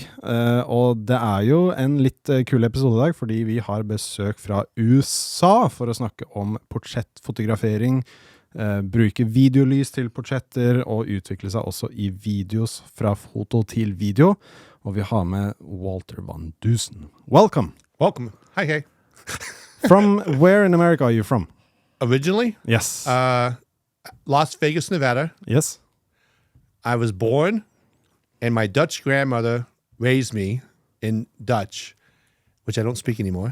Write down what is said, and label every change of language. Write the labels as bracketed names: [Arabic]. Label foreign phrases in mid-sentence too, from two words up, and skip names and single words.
[Norwegian] Og det jo en litt kul episode I dag, fordi vi har besøk fra USA for å snakke om portrettfotografering, bruke videolys til portretter og utvikle seg også I videos fra foto til video. Og vi har med Walter van Dusen. [English] Welcome! Welcome. Hi. From where in America are you from? Originally? Yes. Las Vegas, Nevada. Yes. I was born, and my Dutch grandmother raised me in Dutch, which I don't speak anymore.